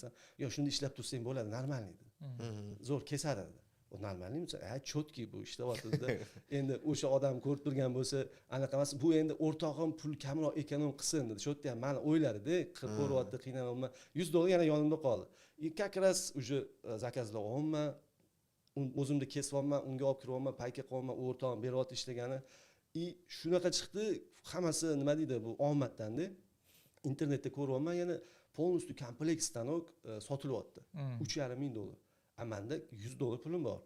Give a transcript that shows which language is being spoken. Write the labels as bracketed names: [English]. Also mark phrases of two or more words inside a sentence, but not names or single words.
[Uzbek] Yo, shunda ishlab tursang bo'ladi, normalniy dedi. Zo'r kesadi dedi. O normalniy mi? Chotki bu ishlayapti-da. Endi o'sha odam ko'rib turgan bo'lsa, anaqa emas, bu endi o'rtog'im pul kamroq ekonom qilsin dedi. Shu yerda ham meni o'yladi-da, ko'ryapti, qiynalmayman. $100 yana yonimda qoldi. [Russian] Как раз уже [Uzbek] zakazlar olmayman. O'zimda kesyapman, unga olib kiryapman, payka qo'yapman, o'rtog'im beryapti ishlagani. Shunaqa chiqdi, hammasi nima deydi, bu omaddan-da. Internetda ko'ryapman, yana полностью kompleks stanok sotilyapti. $3,500. Amanda $100 pulim bor.